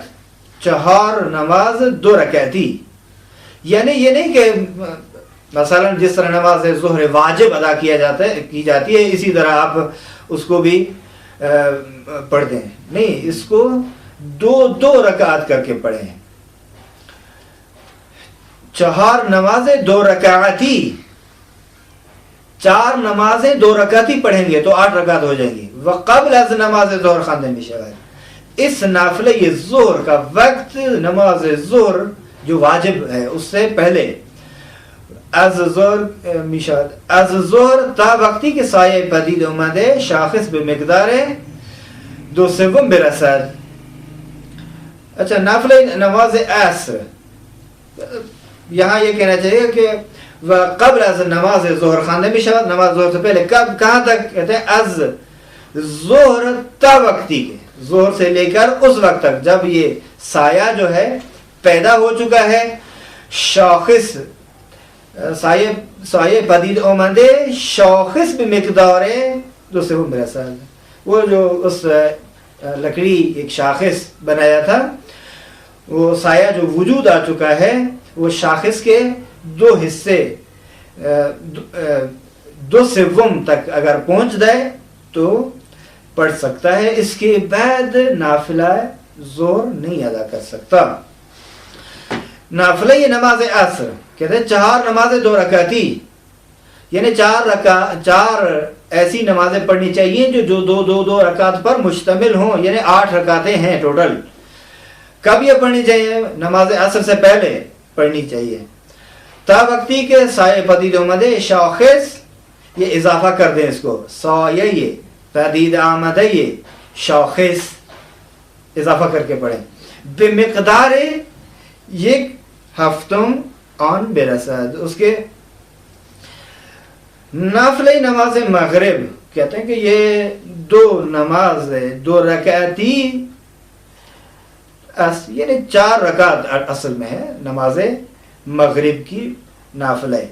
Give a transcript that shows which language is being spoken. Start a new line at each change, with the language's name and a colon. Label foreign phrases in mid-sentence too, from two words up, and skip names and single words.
Urdu: 4 نماز 2 رکعتی، یعنی یہ نہیں کہ مثلا جس طرح نماز ظہر واجب ادا کی جاتی ہے اسی طرح آپ اس کو بھی پڑھتے ہیں. نہیں، اس کو 2 رکعت کر کے پڑھیں. 4 نمازیں 2 رکعتی، 4 نمازیں 2 رکعتی پڑھیں گے تو 8 رکعت ہو جائیں گی.
Persian: وقبل از نماز ظہر خواندے می شود.
Urdu: اس نافلہ یہ ظہر کا وقت نماز ظہر جو واجب ہے اس سے پہلے
Persian: از ظہر میشاد از ظہر تا وقتی که سایه پدید اومده شاخص به مقدار 2/3 برسد.
Urdu: اچھا نافلہ نماز عصر یہاں یہ کہنا چاہیے کہ
Persian: قبل از نماز ظہر خواندے می شود.
Urdu: نماز ظہر سے پہلے کب کہاں تک؟ کہتے ہیں
Persian: از ظہر تا وقتی کے،
Urdu: ظہر سے لے کر اس وقت تک جب یہ سایہ جو ہے پیدا ہو چکا ہے.
Persian: شاخص سایہ پدید آمده شاخص به مقدار 2/3 برسد.
Urdu: وہ جو اس لکڑی ایک شاخص بنایا تھا، وہ سایہ جو وجود آ چکا ہے وہ شاخص کے 2 حصے 2/3 تک اگر پہنچ جائے تو پڑھ سکتا ہے. اس کے بعد نافلہ ظہر نہیں ادا کر سکتا. نافلہ یہ نماز عصر کہتے ہیں 4 نمازیں 2 رکعتی، یعنی 4 ایسی نمازیں پڑھنی چاہیے جو 2 رکعت پر مشتمل ہوں، یعنی 8 رکعتیں ہیں ٹوٹل. کب یہ پڑھنی چاہیے؟ نماز عصر سے پہلے پڑھنی چاہیے.
Persian: تا وقتی کے سایہ پدید آمده شاخص،
Urdu: یہ اضافہ کر دیں اس کو،
Persian: سایہ پدید آمده شاخص
Urdu: اضافہ کر کے پڑھیں.
Persian: بے مقدار 1/7 آن برسد.
Urdu: اس کے نافلہ نماز مغرب کہتے ہیں کہ یہ 2 نماز 2 رکعتی یعنی 4 رکعت اصل میں ہے نماز مغرب کی نافلہ ہے.